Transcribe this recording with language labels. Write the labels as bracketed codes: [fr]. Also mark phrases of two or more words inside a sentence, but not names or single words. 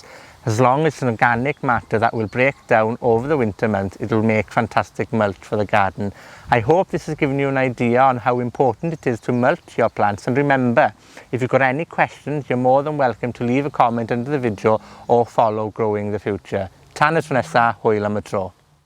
[en] As long as it's an organic matter that will break down over the winter months, it will make fantastic mulch for the garden. I hope this has given you an idea on how important it is to mulch your plants. And remember, if you've got any questions, you're more than welcome to leave a comment under the video or follow Growing the Future. [cy] Tan y tro nesa, hwyl am y tro.